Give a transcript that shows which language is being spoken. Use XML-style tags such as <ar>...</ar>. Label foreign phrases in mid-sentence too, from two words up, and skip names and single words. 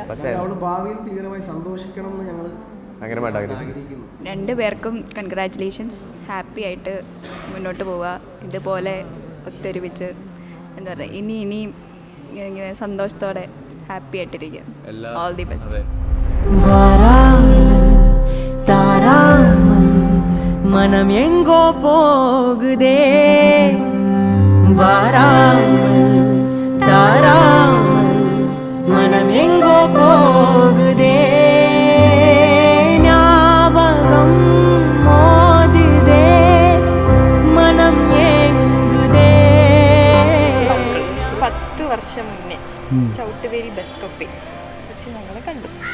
<ml>പക്ഷേ അവൾ ഭാവിയിൽ ഭീകരമായി സന്തോഷിക്കണം എന്ന് ഞങ്ങൾ ആഗ്രഹിക്കുന്നു. രണ്ടുപേർക്കും കൺഗ്രാറ്റുലേഷൻസ്. ഹാപ്പി ആയിട്ട് മുന്നോട്ട് പോവുക. ഇതുപോലെ ഒത്തൊരുമിച്ച് എന്താ പറയുക, ഇനിയും ഇങ്ങനെ സന്തോഷത്തോടെ ഹാപ്പി ആയിട്ടിരിക്കുക.</ml> <en>All the best.</en> <ta>மனம் எங்கோ போகுதே, வாராமல் தாராமல் மனம் எங்கோ போகுதே, ஞாபகம் மோதுதே, மனம் ஏங்குதே.</ta> <ml>10 വർഷം മുന്നേ ചവിട്ടുവേലി ബസ് സ്റ്റോപ്പിൽ വെച്ച് ഞങ്ങളെ കണ്ടു.</ml>